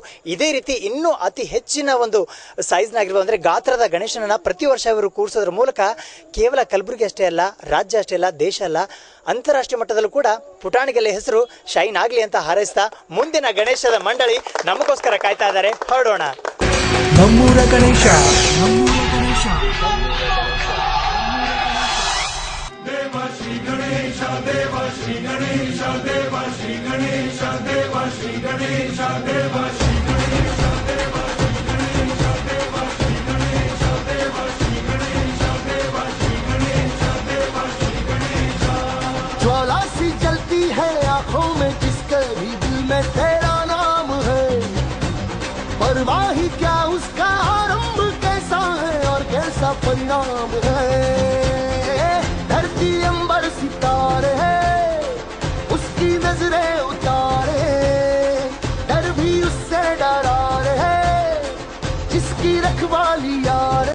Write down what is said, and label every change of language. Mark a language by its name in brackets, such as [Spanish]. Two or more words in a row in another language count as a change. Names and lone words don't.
[Kannada] ಇದೇ ರೀತಿ ಇನ್ನೂ ಅತಿ ಹೆಚ್ಚಿನ ಒಂದು ಸೈಜ್ನಾಗಿರುವ ಅಂದರೆ ಗಾತ್ರದ ಗಣೇಶನನ್ನು ಪ್ರತಿ ವರ್ಷ ಇವರು ಕೂರಿಸೋದ್ರ ಮೂಲಕ ಕೇವಲ ಕಲಬುರಗಿ ಅಷ್ಟೇ ಅಲ್ಲ, ರಾಜ್ಯ ಅಷ್ಟೇ ಅಲ್ಲ, ದೇಶ ಅಲ್ಲ, ಅಂತಾರಾಷ್ಟ್ರೀಯ ಮಟ್ಟದಲ್ಲೂ ಕೂಡ ಪುಟಾಣಿಗೆಲ್ಲ ಹೆಸರು ಶೈನ್ ಆಗಲಿ ಅಂತ ಹಾರೈಸ್ತಾ ಮುಂದಿನ ಗಣೇಶದ ಮಂಡಳಿ ನಮಗೋಸ್ಕರ ಕಾಯ್ತಾ ಇದ್ದಾರೆ. ಹೊರಡೋಣ. ನಮ್ಮೂರ ಗಣೇಶ. [Hindi] देवा श्री गणेश देवा श्री गणेश देवा श्री गणेश देवा श्री गणेश देवा श्री गणेश देवा श्री गणेश देवा श्री गणेश देवा श्री गणेश देवा श्री गणेश देवा श्री गणेश। ज्वाला सी जलती है आंखों में जिसके भी दिल में तेरा नाम है, परवाह ही क्या उसका आरंभ कैसा है और कैसा परिणाम है। धरती अंबर सितारे है, उसकी नजरें उतारे, डर भी उससे डरा रहे, जिसकी रखवाली यार।